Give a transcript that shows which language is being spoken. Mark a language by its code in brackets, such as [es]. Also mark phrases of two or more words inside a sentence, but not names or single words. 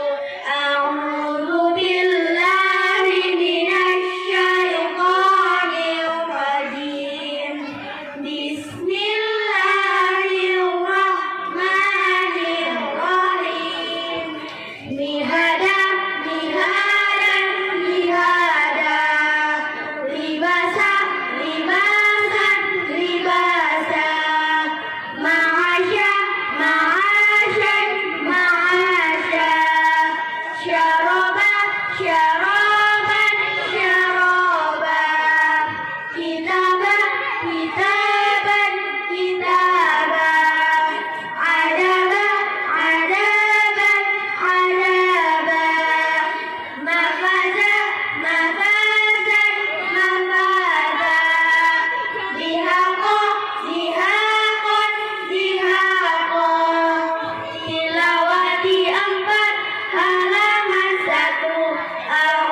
[ar] أعوذ بالله من الشيطان الرجيم. بسم الله الرحمن الرحيم. مهادا، مهادا، مهادا. لباسا، لباسا، لباسا. معاشا، معاشا، معاشا. شرابا، شرابًا، شرابا. كتابا، كتابًا، كتابا. عذابا، عذابًا، عذابا. مفازا، مفازًا، مفازا. دهاقا، دهاقًا، دهاقا. [id] Tilawati 4 halaman 1.